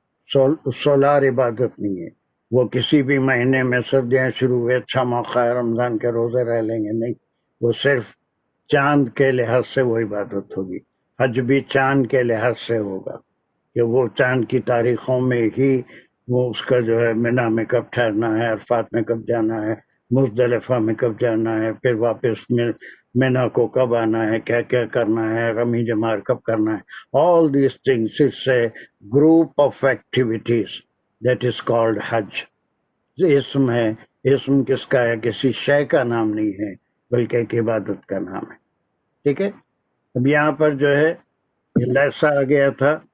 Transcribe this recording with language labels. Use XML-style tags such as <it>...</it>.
<ur>Solar عبادت نہیں ہے۔ وہ کسی بھی مہینے میں سردیاں شروع ہوئے، اچھا موقع ہے رمضان کے روزے رہ لیں گے، نہیں، وہ صرف چاند کے لحاظ سے وہ عبادت ہوگی۔ حج بھی چاند کے لحاظ سے ہوگا کہ وہ چاند کی تاریخوں میں ہی وہ اس کا جو ہے منا میں کب ٹھہرنا ہے، عرفات میں کب جانا ہے، مزدلفہ میں کب جانا ہے، پھر واپس مینا کو کب آنا ہے, کیا کیا کرنا ہے, غمی جمار کب کرنا ہے.</ur> <en>All these things is a group of activities that is called Hajj.</en> <ur>اسم ہے, اسم کس کا ہے, کسی شے کا نام نہیں ہے بلکہ ایک عبادت کا نام ہے. ٹھیک ہے. اب یہاں پر جو ہے یہ لیسا آ گیا تھا.</ur>